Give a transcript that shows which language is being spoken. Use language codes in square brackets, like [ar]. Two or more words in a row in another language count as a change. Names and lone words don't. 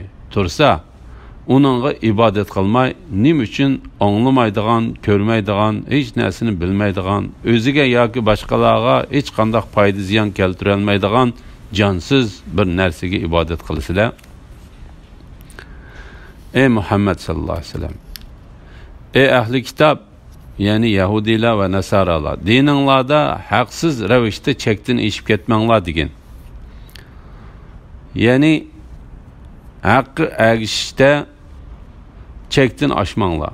[uz] Tursa, uningga ibodat qilmay, nim uchun anglamaydigan, ko'rmaydigan, hech narsani bilmaydigan, o'ziga yoki boshqalarga hech qanday foyda ziyon keltira olmaydigan jonsiz bir narsaga ibodat qilsizlar. Ey Muhammed [ar] صلى الله عليه وسلم, [uz] ey ahli kitob, ya'ni Yahudilar va Nasaralar, dininglarda haqsiz ravishda chekdan eshib ketmanglar degin. Ya'ni haqqi agishda chekdan oshmanglar.